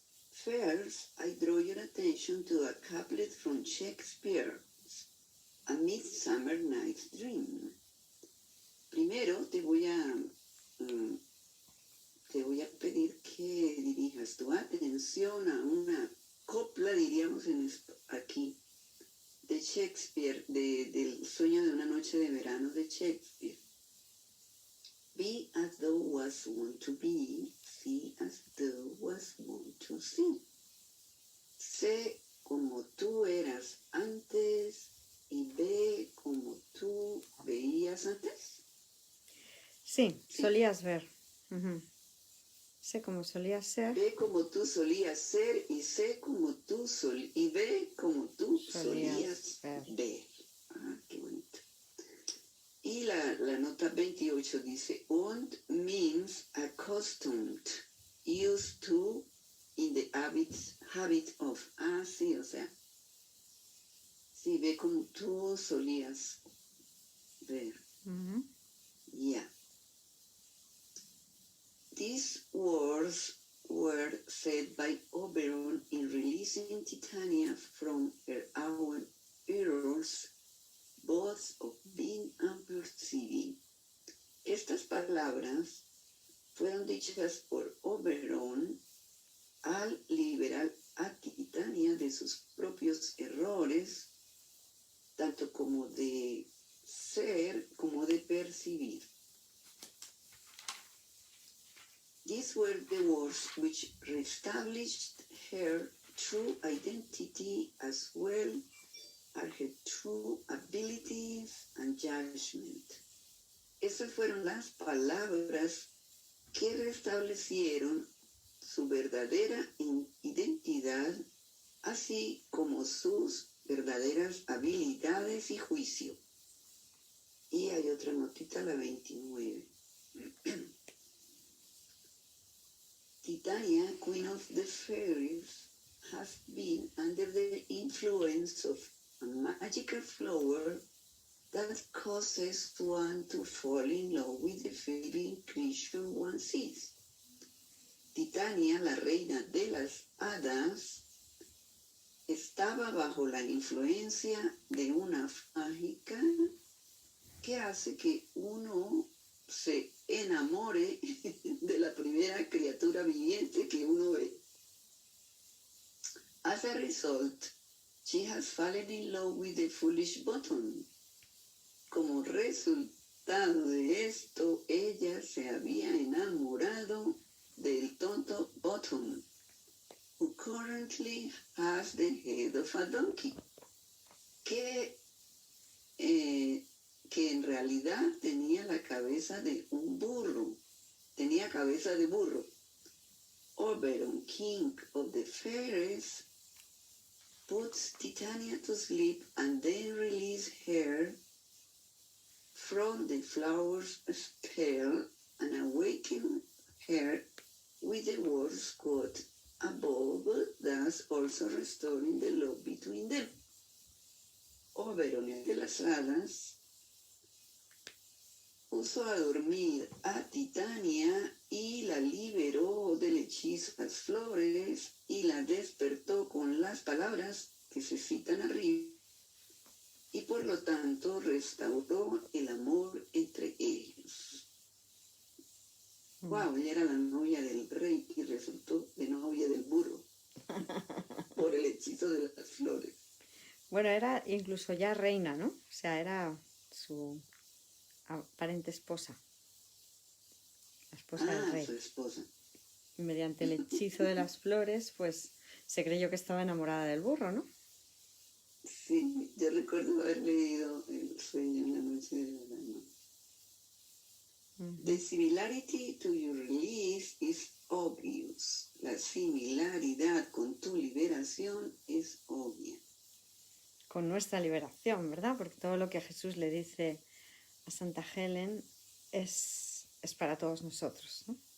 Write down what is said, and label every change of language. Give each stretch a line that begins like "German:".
English: First, I draw your attention to a couplet from Shakespeare's A Midsummer Night's Dream.
Spanish: Primero te voy a pedir que dirijas tu atención a una copla, diríamos aquí, de Shakespeare, del sueño de una noche de verano de Shakespeare.
English: Be as thou wast wont to be, see as thou wast wont to see.
Spanish: Sé como tú eras antes y ve como tú veías antes. Sí, solías ver. Sé como solías ser. Ve como tú solías ser y sé como tú y ve como tú solías ver. Ah, qué bonito. Y la nota 28 dice,
English: und means accustomed, used to, in the habit of.
Spanish: Ah, sí, o sea, sí, ve como tú solías ver.
English: Yeah. These words were said by Oberon in releasing Titania from her own errors, both of being and perceiving.
Spanish: Estas palabras fueron dichas por Oberon al liberar a Titania de sus propios errores, tanto como de ser como de percibir.
English: These were the words which reestablished her true identity as well as her true abilities and judgment.
Spanish: Esas fueron las palabras que restablecieron su verdadera identidad, así como sus verdaderas habilidades y juicio. Y hay otra notita, la 29.
English: Titania, Queen of the Fairies, has been under the influence of a magical flower that causes one to fall in love with the fairy creature one sees.
Spanish: Titania, la reina de las hadas, estaba bajo la influencia de una mágica que hace que uno se enamore de la primera criatura viviente que uno ve.
English: As a result, she has fallen in love with the foolish button.
Spanish: Como resultado de esto, ella se había enamorado del tonto Bottom,
English: who currently has the head of a donkey,
Spanish: que en realidad tenía la cabeza de un burro, tenía cabeza de burro.
English: Oberon, king of the fairies, puts Titania to sleep and then releases her from the flower's spell and awaken her with the words quote above, thus also restoring the love between them.
Spanish: Oberon, el de las hadas, puso a dormir a Titania y la liberó del hechizo de las flores y la despertó con las palabras que se citan arriba, y por lo tanto restauró el amor entre ellos. Wow, ella era la novia del rey y resultó de novia del burro por el hechizo de las flores. Bueno, era incluso ya reina, ¿no? O sea, era su aparente esposa. esposa del rey. Su esposa. Y mediante el hechizo de las flores, pues se creyó que estaba enamorada del burro, ¿no? Sí, yo recuerdo haber leído El sueño en la noche de verano.
English: The similarity to your release is obvious.
Spanish: La similaridad con tu liberación es obvia. Con nuestra liberación, ¿verdad? Porque todo lo que Jesús le dice a Santa Helen es para todos nosotros, ¿no?